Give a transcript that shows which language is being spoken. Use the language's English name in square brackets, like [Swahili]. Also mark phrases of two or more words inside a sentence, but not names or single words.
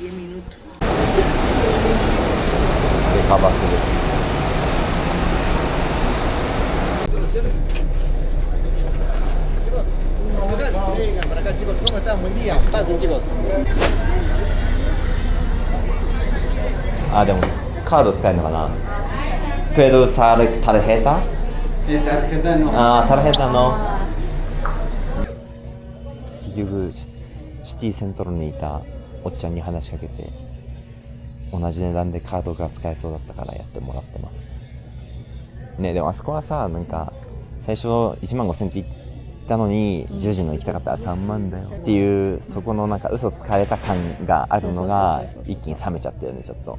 [Japanese] デカバスです。あ、でもカード使えるのかな。 [Spanish] Puedo usar tarjeta? Tarjeta no. [Japanese] あー、タラヘタの結局シティセントルにいたおっちゃんに話しかけて、同じ値段でカードが使えそうだったからやってもらってますね。でもあそこはさ、なんか最初15000って言ったのに10時の行きたかったら3万だよっていう、そこのなんか嘘つかれた感があるのが一気に冷めちゃったよね、ちょっと